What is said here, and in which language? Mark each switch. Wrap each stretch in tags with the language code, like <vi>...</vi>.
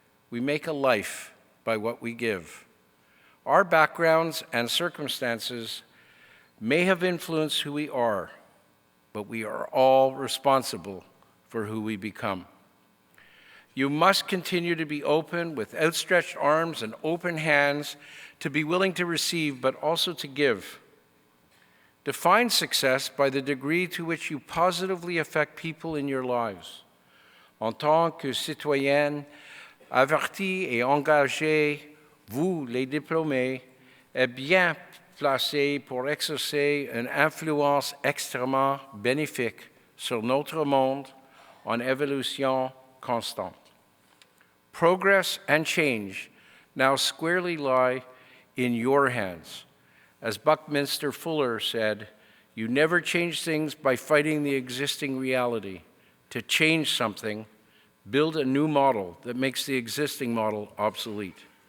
<en>We make a life by what we give. Our backgrounds and circumstances may have influenced who we are, but we are all responsible for who we become. You must continue to be open with outstretched arms and open hands, to be willing to receive, but also to give. Define success by the degree to which you positively affect people in your lives.</en> <fr>En tant que citoyenne, avertie et engagée, vous, les diplômés, êtes bien placés pour exercer une influence extrêmement bénéfique sur notre monde en évolution constante.</fr> <en>Progress and change now squarely lie in your hands. As Buckminster Fuller said, you never change things by fighting the existing reality. To change something, build a new model that makes the existing model obsolete.</en>